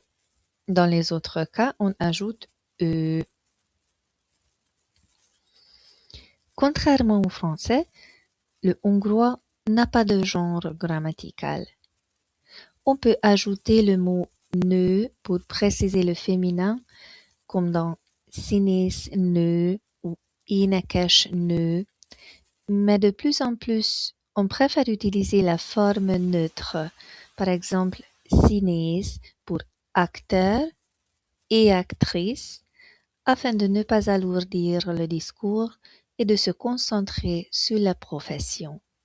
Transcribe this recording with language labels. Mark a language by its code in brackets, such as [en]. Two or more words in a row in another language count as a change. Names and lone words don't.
[fr] Dans les autres cas, on ajoute E. Contrairement au français, le hongrois n'a pas de genre grammatical. On peut ajouter le mot nő pour préciser le féminin, comme dans [hu] színész nő [fr] ou [hu] énekes nő, [fr] mais de plus en plus, on préfère utiliser la forme neutre, par exemple színész pour acteur et actrice, afin de ne pas alourdir le discours et de se concentrer sur la profession.